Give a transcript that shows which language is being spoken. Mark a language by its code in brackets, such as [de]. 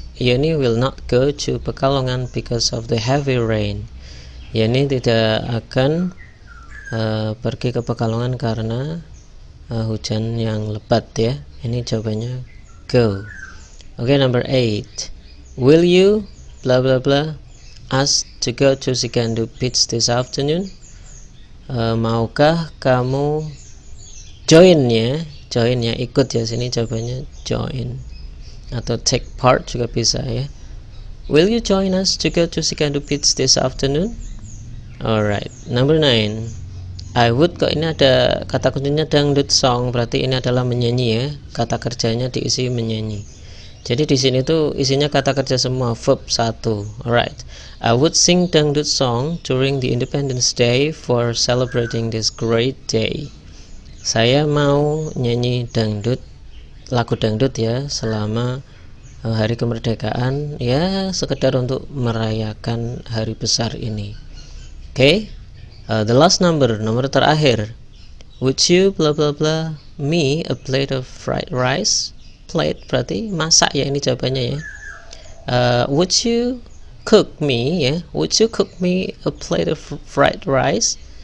[en] Yeni will not go to Pekalongan because of the heavy rain. [id] Yeni tidak akan pergi ke Pekalongan karena hujan yang lebat, ya. Ini jawabannya go. Oke, [en] number 8. Will you bla bla bla ask to go to Sikandu Beach this afternoon? [id] Maukah kamu join, ya, ikut, ya. Sini jawabannya join atau take part juga bisa, ya. [en] Will you join us to go to Sikandu Beach this afternoon? Alright, number 9. I would, [id] kok ini ada kata kuncinya dangdut song, berarti ini adalah menyanyi, ya. Kata kerjanya diisi menyanyi. Jadi di sini tuh isinya kata kerja semua, verb 1. Alright. [en] I would sing dangdut song during the Independence Day for celebrating this great day. [id] Saya mau nyanyi dangdut, lagu dangdut, ya, selama hari kemerdekaan, ya, sekedar untuk merayakan hari besar ini. Oke. [en] The last number, [id] nomor terakhir. [en] Would you bla bla bla me a plate of fried rice? [id] Plate berarti masak, ya, ini jawabannya, ya. [en] Would you cook me, ya? Would you cook me a plate of fried rice?